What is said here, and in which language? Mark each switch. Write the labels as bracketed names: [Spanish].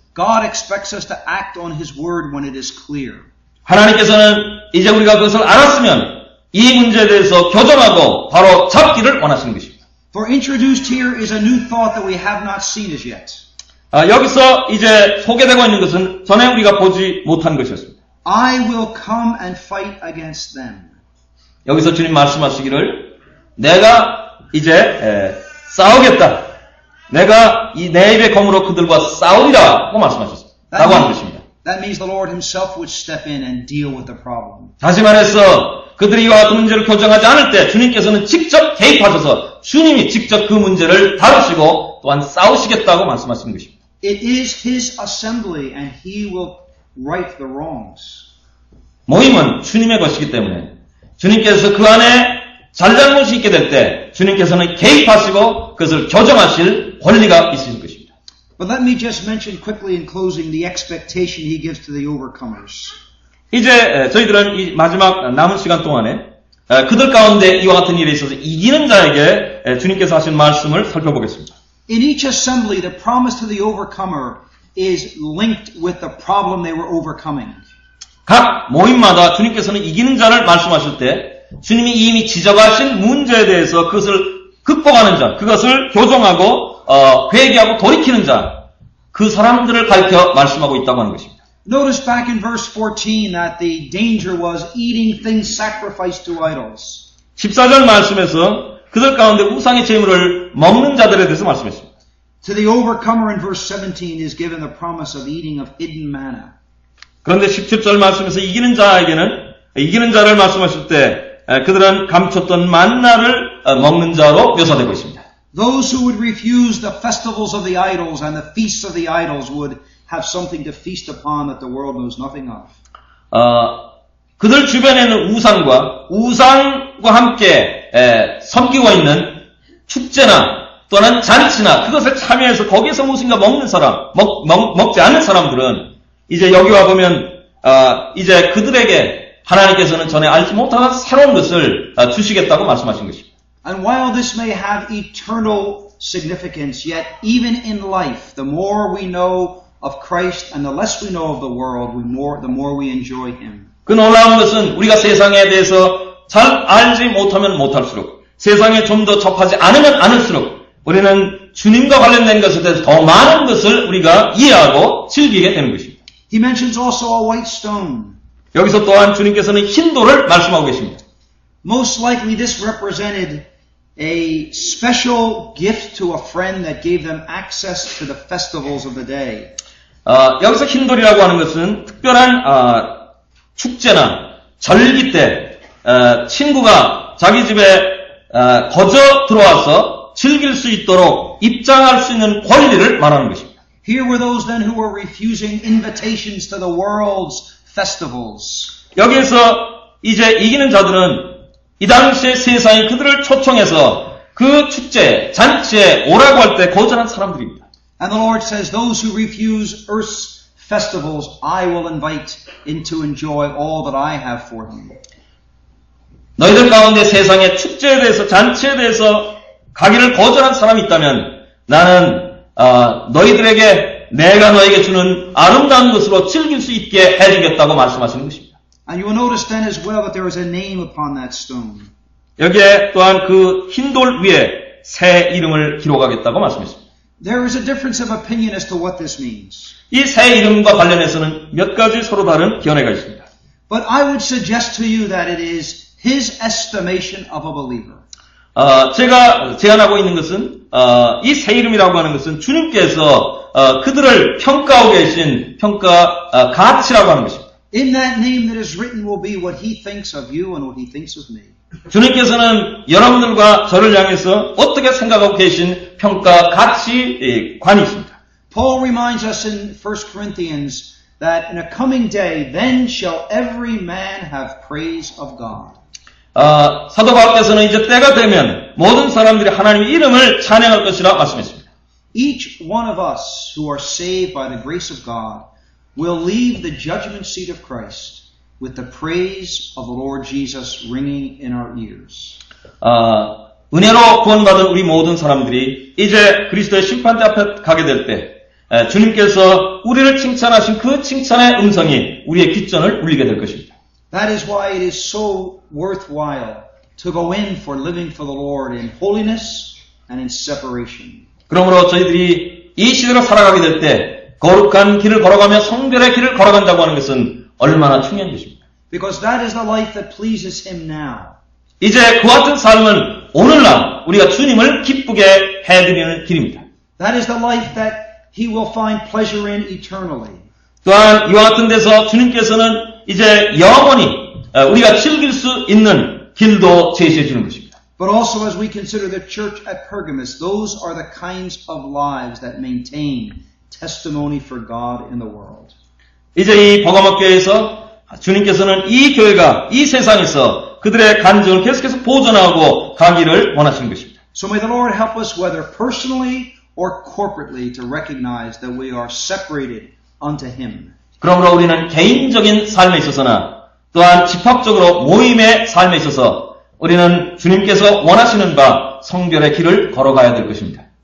[English] God expects us to act on His Word when it is clear. [Korean] 하나님께서는 이제 우리가 그것을 알았으면 이 문제에 대해서 교정하고 바로 잡기를 원하시는 것입니다. [English] For introduced here is a new thought that we have not seen as yet. [Korean] 여기서 이제 소개되고 있는 것은 전에 우리가 보지 못한 것이었습니다. [English] I will come and fight against them. [Korean] 여기서 주님 말씀하시기를 내가 이제 싸우겠다. 내가 이 내 입의 검으로 그들과 싸우리라고 말씀하셨습니다. 라고 하는 것입니다. [English] That means the Lord Himself would step in and deal with the problem. [Korean] 다시 말해서 그들이 이와 같은 문제를 교정하지 않을 때 주님께서는 직접 개입하셔서 주님이 직접 그 문제를 다루시고 또한 싸우시겠다고 말씀하시는 것입니다. [English] It is His assembly and He will right the wrongs. [Korean] 모임은 주님의 것이기 때문에 주님께서 그 안에 잘잘못이 있게 될 때 주님께서는 개입하시고 그것을 교정하실 권리가 있으신 것입니다. [English] But let me just mention quickly in closing the expectation He gives to the overcomers. [Korean] 이제 저희들은 이 마지막 남은 시간 동안에 그들 가운데 이와 같은 일에 있어서 이기는 자에게 주님께서 하신 말씀을 살펴보겠습니다. [English] In each assembly, the promise to the overcomer is linked with the problem they were overcoming. [Korean] 각 모임마다 주님께서는 이기는 자를 말씀하실 때 주님이 이미 지적하신 문제에 대해서 그것을 극복하는 자, 그것을 교정하고 회개하고 돌이키는 자, 그 사람들을 가리켜 말씀하고 있다고 하는 것입니다. [English] Notice back in verse 14 that the danger was eating things sacrificed to idols. [Korean] 14절 말씀에서 그들 가운데 우상의 제물을 먹는 자들에 대해서 말씀했습니다. [English] To the overcomer in verse 17 is given the promise of eating of hidden manna. [Korean] 그런데 17절 말씀에서 이기는 자를 말씀하실 때 그들은 감췄던 만나를 먹는 자로 묘사되고 있습니다. [English] Those who would refuse the festivals of the idols and the feasts of the idols would have something to feast upon that the world knows nothing of. [Korean] 그들 주변에는 우상과 함께 섬기고 있는 축제나 또는 잔치나 그것을 참여해서 거기에서 무엇인가 먹는 사람, 먹지 않는 사람들은 이제 여기 와 보면 이제 그들에게 하나님께서는 전에 알지 못한 새로운 것을 주시겠다고 말씀하신 것입니다. [English] And while this may have eternal significance, yet even in life, the more we know of Christ and the less we know of the world, the more we enjoy Him. [Korean] 그 놀라운 것은 우리가 세상에 대해서 잘 알지 못하면 못할수록, 세상에 좀 더 접하지 않으면 않을수록 우리는 주님과 관련된 것에 대해서 더 많은 것을 우리가 이해하고 즐기게 되는 것입니다. [English] He mentions also a white stone. [Korean] 여기서 또한 주님께서는 흰 돌을 말씀하고 계십니다. [English] Most likely this represented a special gift to a friend that gave them access to the festivals of the day. [Korean] 여기서 흰 돌이라고 하는 것은 특별한 축제나 절기 때 친구가 자기 집에 거저 들어와서 즐길 수 있도록 입장할 수 있는 권리를 말하는 것입니다. [English] Here were those then who were refusing invitations to the world's festivals. [Korean] 여기에서 이제 이기는 자들은 이 당시에 세상이 그들을 초청해서 그 축제, 잔치에 오라고 할 때 거절한 사람들입니다. [English] And the Lord says, those who refuse earth's festivals, I will invite in to enjoy all that I have for them. [Korean] 너희들 가운데 세상의 축제에 대해서, 잔치에 대해서 가기를 거절한 사람이 있다면 나는 너희들에게 내가 너에게 주는 아름다운 것으로 즐길 수 있게 해주겠다고 말씀하시는 것입니다. [English] And you will notice then as well that there is a name upon that stone. [Korean] 여기에 또한 그 흰 돌 위에 새 이름을 기록하겠다고 말씀했습니다. [English] There is a difference of opinion as to what this means. [Korean] 이 새 이름과 관련해서는 몇 가지 서로 다른 견해가 있습니다. [English] But I would suggest to you that it is His estimation of a believer. [Korean] 제가 제안하고 있는 것은 이 새 이름이라고 하는 것은 주님께서 그들을 평가하고 계신 평가 가치라고 하는 것입니다. [English] In that name that is written will be what He thinks of you and what He thinks of me. [Korean] 주님께서는 여러분들과 저를 향해서 어떻게 생각하고 계신 평가 가치관이 있습니다. [English] Paul reminds us in 1 Corinthians that in a coming day, then shall every man have praise of God. [Korean] 사도 바울께서는 이제 때가 되면 모든 사람들이 하나님의 이름을 찬양할 것이라 말씀했습니다. [English] Each one of us who are saved by the grace of God will leave the judgment seat of Christ with the praise of the Lord Jesus ringing in our ears. [Korean] 은혜로 구원받은 우리 모든 사람들이 이제 그리스도의 심판대 앞에 가게 될 때 주님께서 우리를 칭찬하신 그 칭찬의 음성이 우리의 귓전을 울리게 될 것입니다. [English] That is why it is so worthwhile to go in for living for the Lord in holiness and in separation. [Korean] 그러므로 저희들이 이 시대로 살아가게 될 때 거룩한 길을 걸어가며 성별의 길을 걸어간다고 하는 것은 얼마나 중요한 것입니다. [English] Because that is the life that pleases Him now. [Korean] 이제 그 같은 삶은 오늘날 우리가 주님을 기쁘게 해드리는 길입니다. [English] That is the life that He will find pleasure in eternally. [Korean] 또한 이와 같은 데서 주님께서는 이제 영원히 우리가 즐길 수 있는 길도 제시해 주는 것입니다. [English] But also as we consider the church at Pergamos, those are the kinds of lives that maintain testimony for God in the world. [Korean] 이제 이 버가모 교회에서 주님께서는 이 교회가 이 세상에서 그들의 간증을 계속해서 보존하고 가기를 원하시는 것입니다. [English] So may the Lord help us whether personally or corporately to recognize that we are separated unto Him. [Korean] 그러므로 우리는 개인적인 삶에 있어서나 또한 집합적으로 모임의 삶에 있어서 우리는 주님께서 원하시는 바 성별의 길을 걸어가야 될 것입니다.